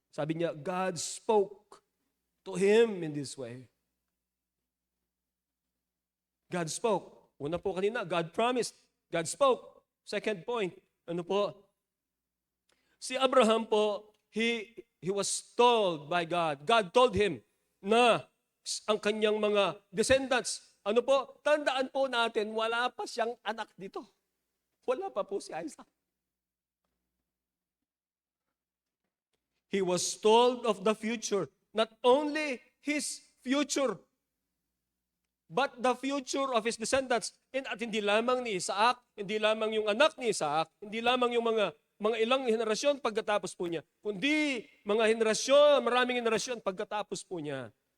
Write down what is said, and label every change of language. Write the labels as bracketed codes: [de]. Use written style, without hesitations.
[tl] Sabi niya, [en] God spoke to him in this way. God spoke. [tl] Una po kanina, [en] God promised. God spoke. Second point, ano po? Si Abraham po, he was told by God. God told him [tl] na ang kanyang mga descendants, ano po, tandaan po natin, wala pa siyang anak dito. Wala pa po si Isaac. [en] He was told of the future. Not only his future, but the future of his descendants. [tl] At hindi lamang ni Isaac, hindi lamang yung anak ni Isaac, hindi lamang yung mga ilang henerasyon pagkatapos po niya, kundi mga henerasyon, maraming henerasyon pagkatapos po niya.